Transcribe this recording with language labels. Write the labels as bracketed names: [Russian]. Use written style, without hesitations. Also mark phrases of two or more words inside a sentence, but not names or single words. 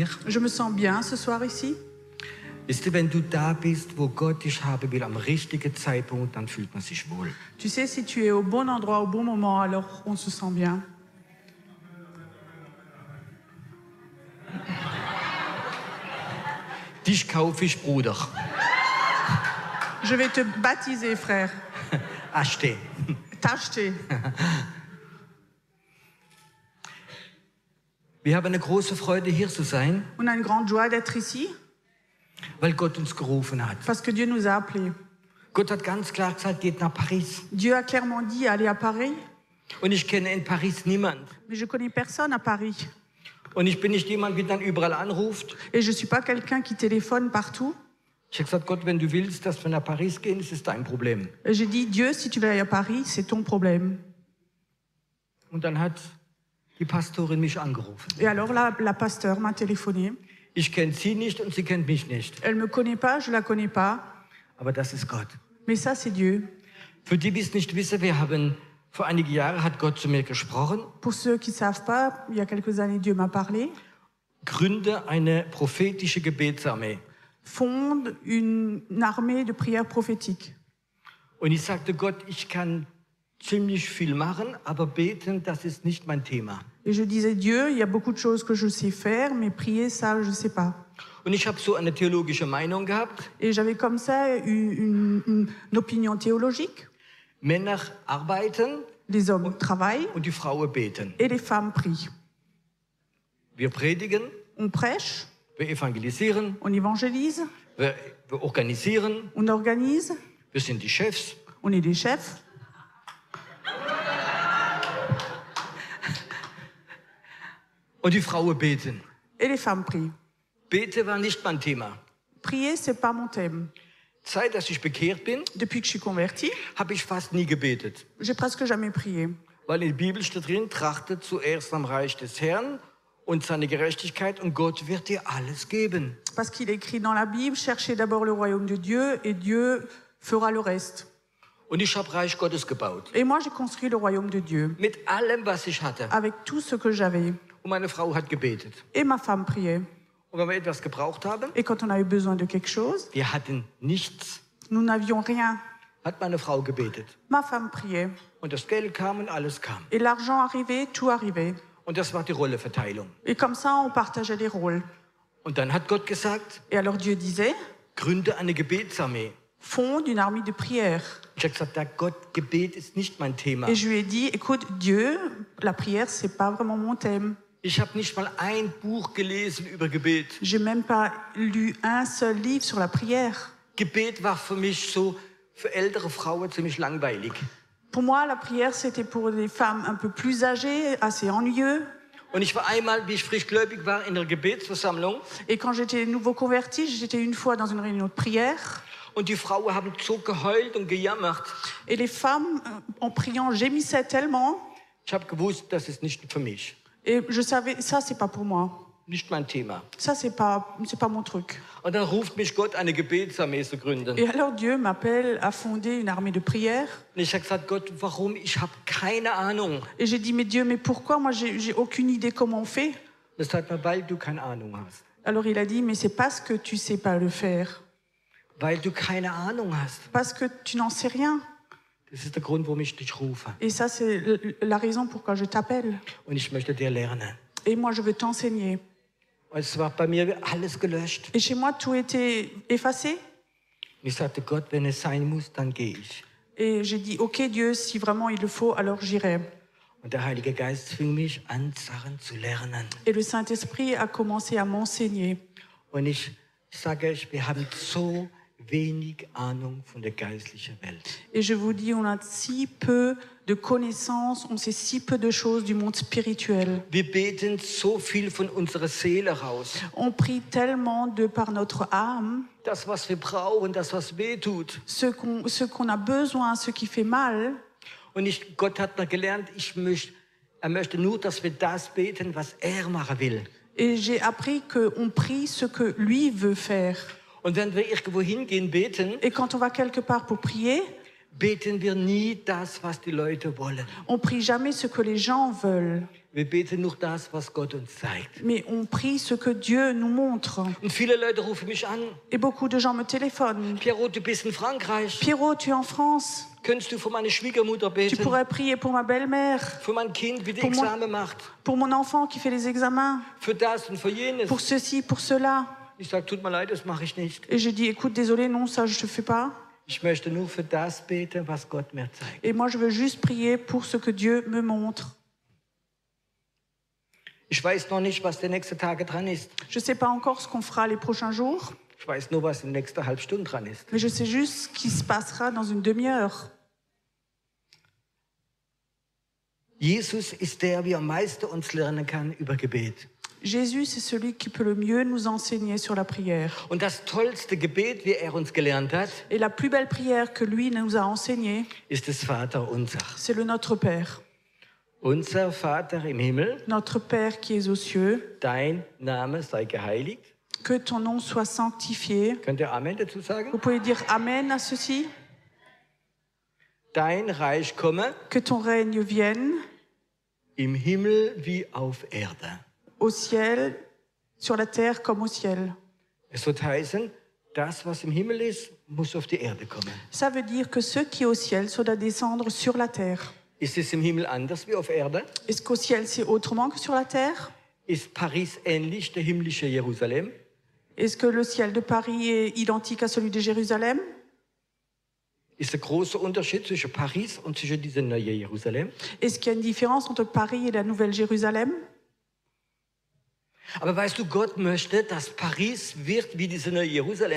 [French] Je me sens bien ce soir ici. [German] Wisst ihr, wenn du da bist, wo Gott dich haben will, am richtigen Zeitpunkt, dann fühlt man sich wohl. [French] Tu sais, si tu es au bon endroit, au bon moment, alors on se sent bien. [German] Dich kaufe ich, Bruder. [French] Je vais te baptiser, frère. [German] Achte. [French] T'acheter. [German] Wir haben eine große Freude, hier zu sein, [French] On a une grande joie d'être ici [German] weil Gott uns gerufen hat. [French] parce que Dieu nous a appelés. [German] Gott hat ganz klar gesagt, geht nach Paris. [French] Dieu a clairement dit allez à Paris, [German] Und ich kenne in Paris niemand. [French] mais je connais personne à Paris. [German] Und ich bin nicht jemand, der dann überall anruft. [French] Et je suis pas quelqu'un qui téléphone partout. [German] Ich habe gesagt, Gott, wenn du willst, dass wir nach Paris gehen, ist es dein Problem. [French] Et j'ai dit Dieu, si tu veux aller à Paris, c'est ton problème. [German] Und dann hat die Pastorin mich angerufen. [French] Et alors la pasteur m'a téléphoné. [German] Ich kenne sie nicht und sie kennt mich nicht. [French] Elle me connaît pas, je la connais pas, [German] Aber das ist Gott. [French] mais ça c'est Dieu. [German] Für die, die es nicht wissen, wir haben vor einigen Jahren hat Gott zu mir gesprochen. [French] Pour ceux qui savent pas, il y a quelques années Dieu m'a parlé. [German] Gründe eine prophetische Gebetsarmee. [French] Fonde une armée de prières prophétiques. [German] Und ich sagte Gott, ich kann ziemlich viel machen, aber beten, das ist nicht mein Thema. [French] Et je disais Dieu, il y a beaucoup de choses que je sais faire, mais prier ça, je sais pas. [German] Und ich habe so eine theologische Meinung gehabt. [French] Et j'avais comme ça une opinion théologique. [German] Männer arbeiten [French] Les hommes travaillent [German] und die Frauen beten. [French] et les femmes prient. [German] Wir predigen, [French] On prêche, [German] wir evangelisieren, [French] on évangélise, [German] wir organisieren, [French] on organise, [German] wir sind die Chefs. [French] on est des chefs. [German] Und die Frauen beten. [French] Et les femmes prient. [German] Bete war nicht mein Thema. [French] Prier, c'est pas mon thème. [German] Seit dass ich bekehrt bin, [French] Depuis que je suis convertie, [German] habe ich fast nie gebetet. [French] j'ai presque jamais prié. [German] Weil in der Bibel steht drin, trachtet zuerst am Reich des Herrn und seine Gerechtigkeit und Gott wird dir alles geben. [French] Parce qu'il est écrit dans la Bible, cherchez d'abord le royaume de Dieu et Dieu fera le reste. [German] Und ich habe Reich Gottes gebaut. [French] Et moi, j'ai construit le royaume de Dieu [German] Mit allem, was ich hatte. [French] avec tout ce que j'avais. [German] Und meine Frau hat gebetet. [French] Et ma femme priait. [German] Und wenn wir etwas gebraucht haben, [French] Et quand on a eu besoin de quelque chose, [German] wir hatten nichts, [French] nous n'avions rien. [German] hat meine Frau gebetet. [French] Ma femme priait. [German] Und das Geld kam und alles kam. [French] Et l'argent arrivait, tout arrivait. [German] Und das war die Rolleverteilung. [French] Et comme ça, on partageait les rôles. [German] Und dann hat Gott gesagt, [French] Et alors Dieu disait, [German] gründe eine Gebetsarmee. [French] fonde une armée de prière. [German] Ich habe gesagt, Gott, Gebet ist nicht mein Thema. [French] Et je lui ai dit, écoute, Dieu, la prière, c'est pas vraiment mon thème. [German] Ich habe nicht mal ein Buch gelesen über Gebet. [French] J'ai même pas lu un seul livre sur la prière. [German] Gebet war für mich so, für ältere Frauen ziemlich langweilig. [French] Pour moi, la prière, c'était pour des femmes un peu plus âgées, assez ennuyeux. [German] Und ich war einmal, wie ich frischgläubig war, in einer Gebetsversammlung. [French] Et quand j'étais nouveau convertie, j'étais une fois dans une réunion de prière. [German] Und die Frauen haben so geheult und gejammert. [French] Et les femmes, en priant, gémissaient tellement. [German] Ich habe gewusst, das ist nicht für mich. [French] Et je savais, ça, c'est pas pour moi. [German] Nicht mein Thema. [French] Ça, c'est pas mon truc. [German] Und dann ruft mich Gott, eine Gebetsarmee zu gründen. [French] Et alors Dieu m'appelle à fonder une armée de prière. [German] Und ich habe gesagt, Gott, warum? Ich habe keine Ahnung. [French] Et j'ai dit, mais Dieu, mais pourquoi? Moi, j'ai aucune idée comment on fait. [German] Das sagt man, weil du keine Ahnung hast. [French] Alors il a dit, mais c'est parce que tu sais pas le faire. [German] Weil du keine Ahnung hast. [French] Parce que tu n'en sais rien. [German] Das ist der Grund, warum ich dich rufe. [French] Et ça, c'est la raison pourquoi je t'appelle. [German] Und ich möchte dir lernen. [French] Et moi, je veux t'enseigner. [German] Und es war bei mir alles gelöscht. [French] Et chez moi, tout était effacé. [German] Und ich sagte, Gott, wenn es sein muss, dann gehe ich. [French] Et j'ai dit, ok Dieu, si vraiment il le faut, alors j'irai. [German] Und der Heilige Geist fing mich an, Sachen zu lernen. [French] Et le Saint-Esprit a commencé à m'enseigner. [German] Und ich sage euch, wir haben so wenig Ahnung von der geistlichen Welt. [French] Et je vous dis, on a si peu de connaissances, on sait si peu de choses du monde spirituel. [German] Wir beten so viel von unserer Seele raus. [French] On prie tellement de par notre âme, [German] Das, was wir brauchen, das, was weh tut. [French] ce qu'on a besoin, ce qui fait mal. [German] Und Gott hat noch gelernt, er möchte nur, dass wir das beten, was er machen will. [French] Et j'ai appris qu'on prie ce que lui veut faire. [German] Und wenn wir irgendwo hingehen beten, [French] Et quand on va quelque part pour prier, [German] beten wir nie das, was die Leute wollen. [French] on prie jamais ce que les gens veulent, [German] Wir beten nur das, was Gott uns zeigt. [French] mais on prie ce que Dieu nous montre. [German] Und viele Leute rufen mich an. [French] Et beaucoup de gens me téléphonent. [German] Pierrot, du bist in Frankreich. [French] Pierrot, tu es en France. [German] Könntest du für meine Schwiegermutter [French] Tu [German] beten? [French] pourrais prier pour ma belle-mère, [German] Für mein Kind, wie die [French] Pour moi- [German] Examen macht? [French] pour mon enfant qui fait les examens, [German] Für das und für jenes? [French] pour ceci, pour cela. [German] Ich sage, tut mir leid, das mache ich nicht. [French] Et je dis, écoute, désolé, non, ça je ne fais pas. [German] Ich möchte nur für das beten, was Gott mir zeigt. [French] Et moi, je veux juste prier pour ce que Dieu me montre. [German] Ich weiß noch nicht, was die nächsten Tage dran ist. [French] Je ne sais pas encore ce qu'on fera les prochains jours, [German] Ich weiß nur, was die nächste halbe Stunde dran ist. [French] mais je sais juste ce qui se passera dans une demi-heure. [German] Jesus ist der, wie am meisten uns lernen kann über Gebet. [French] Jésus, c'est celui qui peut le mieux nous enseigner sur la prière. [German] Und das tollste Gebet, wie er uns gelernt hat, [French] Et la plus belle prière que lui nous a enseignée, [German] ist das Vaterunser. [French] c'est le Notre Père. [German] Unser Vater im Himmel, [French] Notre Père qui es aux cieux, [German] dein Name sei geheiligt. [French] que ton nom soit sanctifié. [German] Könnt ihr Amen dazu sagen? [French] Vous pouvez dire Amen à ceci. [German] Dein Reich komme [French] Que ton règne vienne [German] im Himmel wie auf Erde. [French] au ciel, sur la terre comme au ciel. [German] Es wird heißen, das, was im Himmel ist, muss auf die Erde kommen. [French] Ça veut dire que ce qui est au ciel, ça doit descendre sur la terre. [German] Ist es im Himmel anders wie auf Erde? [French] Est-ce qu'au ciel, c'est autrement que sur la terre? [German] Ist Paris ähnlich der himmlische Jerusalem? [French] Est-ce que le ciel de Paris est identique à celui de Jérusalem? [German] Ist der große Unterschied zwischen Paris und zwischen diesem neuen Jerusalem? [French] Est-ce qu'il y a une différence entre Paris et la Nouvelle Jérusalem? [German] Aber weißt du, Gott möchte, dass Paris wird wie dieses neue Jerusalem.